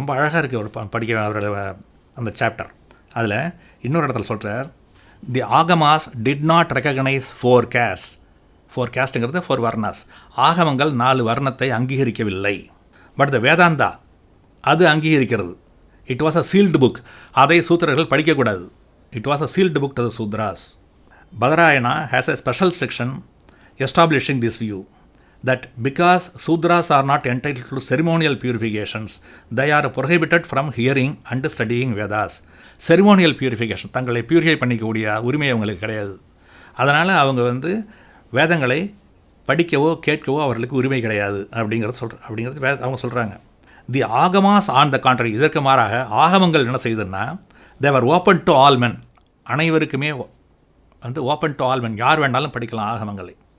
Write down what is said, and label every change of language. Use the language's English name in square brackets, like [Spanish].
[Tamil] ரொம்ப அழகாக இருக்குது அவர் படிக்கிற அவரோட அந்த சாப்டர். அதில் இன்னொரு இடத்துல சொல்கிறார், [English] the Agamas did not recognise four [Tamil] கேஸ்ட்டுங்கிறது four varnas. ஆகமங்கள் 4 வர்ணத்தை அங்கீகரிக்கவில்லை. [English] but the Vedanta [Tamil] அது அங்கீகரிக்கிறது. [English] it was a sealed book, [Tamil] அதை சூத்திரர்கள் படிக்கக்கூடாது. [English] It was a sealed book to the Sudras. Badarayana has a special section establishing this view that because Sudras are not entitled to ceremonial purifications, they are prohibited from hearing and studying Vedas. [Tamil] Ceremonial purification, தங்களை purify பண்ணிக்கக்கூடிய உரிமை அவங்களுக்கு கிடையாது. அதனால் அவங்க வேதங்களை படிக்கவோ கேட்கவோ அவர்களுக்கு உரிமை கிடையாது அப்படிங்கிறது அவங்க சொல்கிறாங்க. [English] the Agamas on the contrary, [Tamil] இதற்கு மாறாக ஆகமங்கள் என்ன செய்யுதுன்னா, [English] they're open to all men, [Tamil] அனைவருக்குமே [English] open to all men, [Tamil] யார் வேணாலும் படிக்கலாம் ஆகமங்களை.